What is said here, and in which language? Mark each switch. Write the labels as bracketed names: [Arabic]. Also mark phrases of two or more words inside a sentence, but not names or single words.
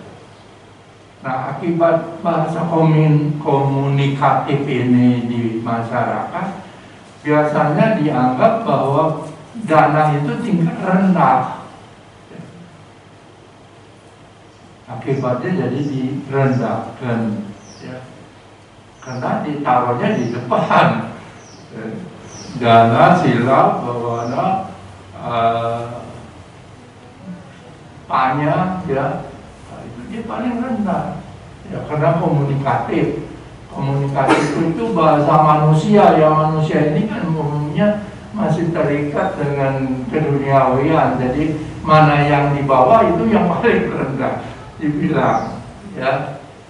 [Indonesian] Nah akibat bahasa komunikatif ini di masyarakat biasanya dianggap bahwa dana itu tingkat rendah. Akibatnya jadi direndahkan ya. Karena ditaruhnya di depan [Pali] dana sila bawana panya [Indonesian] ya itu dia paling rendah ya karena komunikatif itu bahasa manusia ya manusia ini kan umumnya masih terikat dengan keduniawian jadi mana yang di bawah itu yang paling rendah dibilang ya